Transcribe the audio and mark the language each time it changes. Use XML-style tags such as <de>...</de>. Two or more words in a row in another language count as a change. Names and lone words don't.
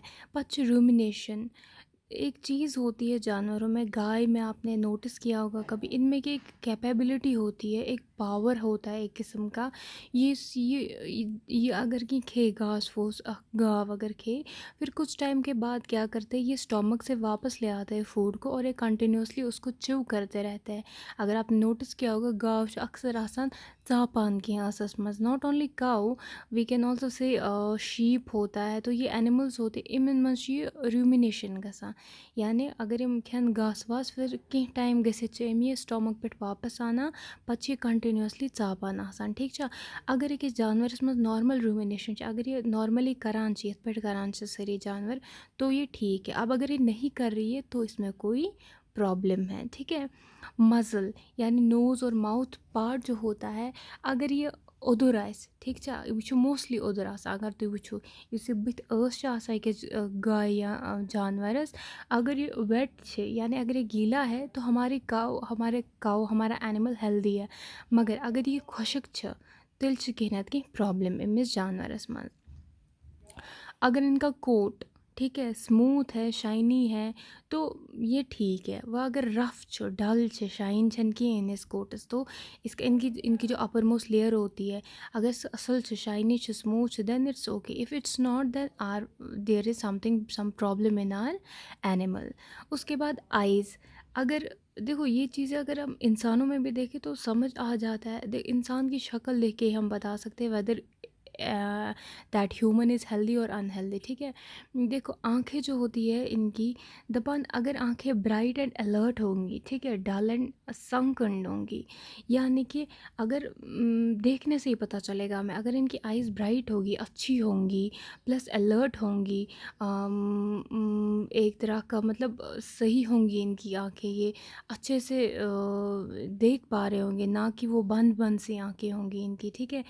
<hi>पच रूमिनेशन एक चीज़ होती है जानवरों में, गाय में आपने नोटिस किया होगा कभी, इनमें की एक कैपेबिलिटी होती है, एक पावर होता है एक किस्म का। ये अगर</hi> <ks>कि खे घास फूस गाव अगर खे,</ks> <hi>फिर कुछ टाइम के बाद क्या करते हैं, ये स्टोमक से वापस ले आते हैं फूड को और ये कंटिन्यूसली उसको च्यू करते रहते हैं। अगर आपने नोटिस किया होगा</hi> <ks>गाव अक्सर आसान चापान की आसस मज,</ks> <en>not only cow, we can also say sheep</en> <hi>होता है। तो ये एनिमल्स होते हैं,</hi> <ks>इमन मज रूमिनेशन गसान, यानी अगर यम खेन घास वास फिर कह टाइम गसित ये स्टोमक पे वापस आना, पे कंटिन्यूसली चापान आसान।</ks> <hi>ठीक छा।</hi> <ks>अगर अकिस जानवरस मज नॉर्मल रूमिनेशन, अगर ये नॉर्मली करान ये पे करान सारी जानवर,</ks> <hi>तो ये ठीक है। अब अगर ये नहीं कर रही है तो इसमें कोई प्रॉब्लम है। ठीक है, मज़ल यानी नोज़ और माउथ पार्ट जो होता है,</hi> <ks>अगर ये ओदुर आस, ठीक छा, यह मोस्टली ओदुर आसा, अगर तुम वो इस बुत अकिस गाय या जानवरस,</ks> <hi>अगर ये वेट है यानी अगर ये गीला है तो हमारे काउ हमारा एनिमल हेल्दी है।</hi> <ks>मगर अगर ये खुशक तेल कह ना कह प्रॉब्लम अमिस जानवरस मज।</ks> <hi>अगर इनका कोट ठीक है, स्मूथ है, शाइनी है, तो ये ठीक है।</hi> <ks>वह अगर रफ डल शाइन छन की इन इस कोटस,</ks> <hi>तो इसका इनकी इनकी जो</hi> <en>upper most layer</en> <hi>होती है, अगर असल शाइनी स्मूथ,</hi> <en>then it's okay. if it's not, then or there is something some problem in our animal.</en> <hi>उसके बाद आइज़, अगर देखो ये चीज़ें अगर हम इंसानों में भी देखें तो समझ आ जाता है। इंसान की शक्ल देख के हम बता सकते हैं</hi> <en>whether that human is healthy or unhealthy,</en> <hi>ठीक है। देखो आंखें जो होती है इनकी, दपन अगर आंखें</hi> <en>bright and alert</en> <hi>होंगी, ठीक है,</hi> <en>dull and sunken</en> <hi>होंगी, यानी कि अगर देखने से ही पता चलेगा हमें, अगर इनकी आइज़ ब्राइट होगी, अच्छी होंगी,</hi> <en>plus alert</en> <hi>होंगी, एक तरह का मतलब सही होंगी इनकी आंखें, ये अच्छे से देख पा रहे होंगे, ना कि वो बंद बंद सी आंखें होंगी इनकी, ठीक है।</hi>